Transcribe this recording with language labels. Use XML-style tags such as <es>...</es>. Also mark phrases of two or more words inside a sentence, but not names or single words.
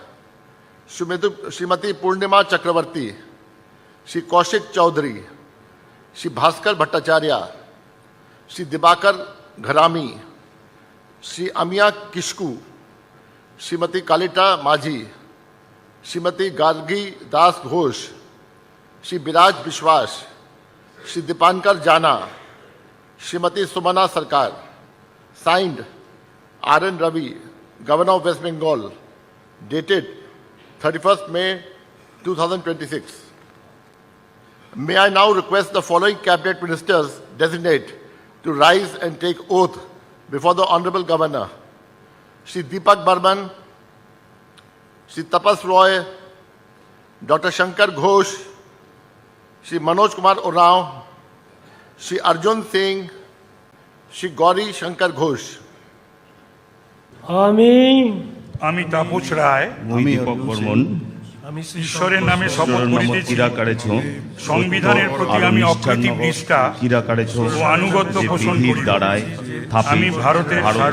<en>Srimati Purnima Chakravarti, Shri Kaushik Chaudhary, Shri Bhaskar Bhattacharya, Shri Dibakar Gharami, Shri Amia Kishku, Srimati Kalita Majhi, Srimati Gargi Das Ghosh, Shri Biraj Bishwas, Shri Dipankar Jana, Srimati Sumana Sarkar. Signed, R.N. Ravi, Governor of West Bengal, dated 31st May 2026. May I now request the following cabinet ministers designate to rise and take oath before the Honorable Governor: Shri Deepak Burman, Shri Tapas Roy, Dr. Shankar Ghosh, Shri Manoj Kumar Urao, Shri Arjun Singh, Shri Gauri Shankar Ghosh.</en> <bn>আমি তাপস রায়, আমি দীপক বর্মন ঈশ্বরের নামে শপথ করিতেছি সংবিধানের প্রতি আমি অকৃত্রিম নিষ্ঠা ও আনুগত্য পোষণ করিব। আমি ভারতের</bn>